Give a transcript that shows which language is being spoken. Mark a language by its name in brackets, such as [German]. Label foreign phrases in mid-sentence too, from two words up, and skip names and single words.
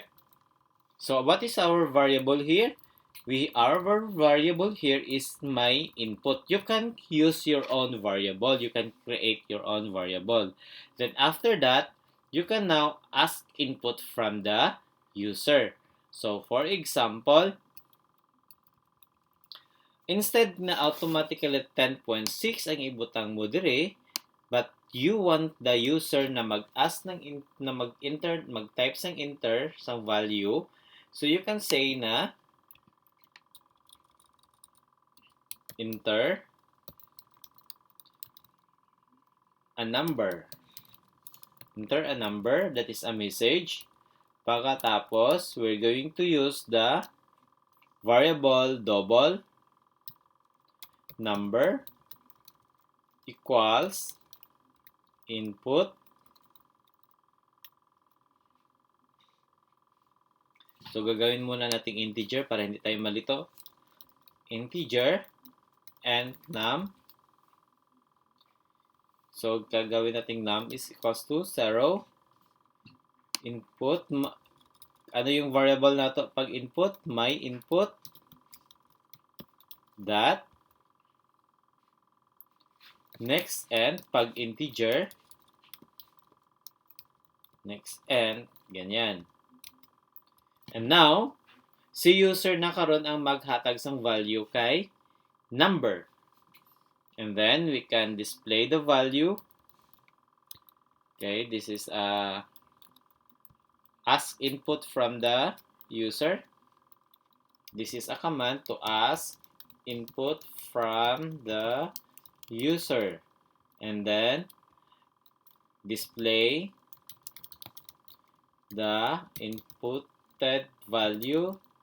[English] So what is our variable here? Our variable here is my input. You can use your own variable. You can create your own variable. Then after that, you can now ask input from the user. So for example, [Hiligaynon] instead na automatically 10.6 ang ibutang mo dire, [English] but you want the user [Hiligaynon] na mag-ask na mag-type sang [English] enter sang value, so you can say na enter a number. Enter a number, that is a message. Pagkatapos, we're going to use the variable double number equals input. So, [Filipino] gagawin muna nating integer para hindi tayo malito. [English] Integer and num. So, [Filipino] gagawin nating [English] num is equals to 0. Input. [Filipino] Ano yung variable nato pag input? [English] My input. That. Next end, pag integer, next end, ganyan. And now, [Hiligaynon] si user na karon ang maghatag sang value kay number. [English] And then, we can display the value. Okay, this is ask input from the user. This is a command to ask input from the user, and then display the inputted value.